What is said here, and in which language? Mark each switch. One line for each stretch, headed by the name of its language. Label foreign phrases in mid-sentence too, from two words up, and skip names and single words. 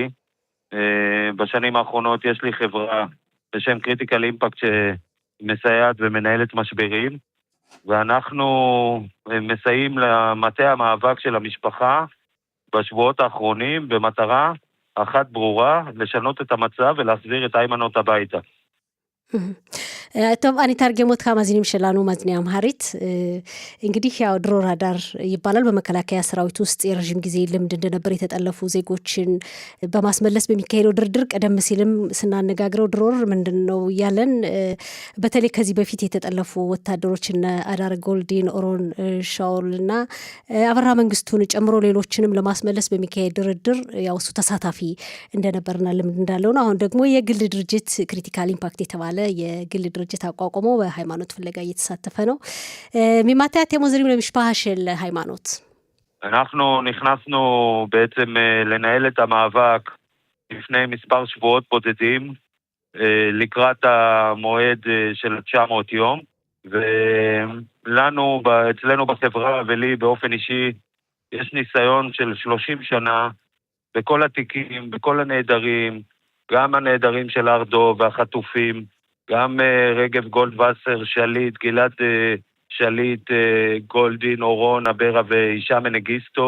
Hebrew: בשנים האחרונות יש לי חברה בשם קריטיקל אימפקט מסייעת ומנהלת משברים, ואנחנו מסייעים למטה המאבק של המשפחה בשבועות האחרונים במטרה אחת ברורה, לשנות את המצב ולהחזיר את היימנוט הביתה. טוב, אני אתרגם אותך מאזינים שלנו מאזיני אמהרית.
Amharic: እንግዲህ ያው ድሮር ሀዳር ይባላል። በመከላከያ ሰራዊት ውስጥ የረጅም ጊዜ ልምድ እንደነበር የተጠለፉ ዜጎችን በማስመለስ በሚካሄደው ድርድር ቀደም ሲልም ስናነጋግረው ድሮር ምንድነው ያለን በተለይ ከዚህ በፊት የተጠለፉ ወታደሮችና አዳር ጎልዲን ኦሮን ሻውልና አበራ መንግስቱን ጨምሮ ሌሎችንም ለማስመለስ በሚካሄድ ድርድር ያው እሱ ተሳታፊ እንደነበርና ልምድ እንዳለው ነው። አሁን ደግሞ የግል ድርጅት ክሪቲካል ኢምፓክት የተባለ የግል ድርጅት አቋቁሞ በሃይማኖት ፍለጋ እየተሳተፈ ነው።
Hebrew: ממתי אתם עוזרים למשפחה של היימנוט? אנחנו נכנסנו בעצם לנהל את המאבק לפני מספר שבועות בודדים, לקראת המועד של 900 יום, ולנו, אצלנו בחברה ולי באופן אישי, יש ניסיון של 30 שנה בכל התיקים, בכל הנהדרים, גם הנהדרים של ארדו והחטופים, גם רגב גולדווסר, שליט, גלעד שליט, גולדין, אורון, אברה ואישה מנגיסטו.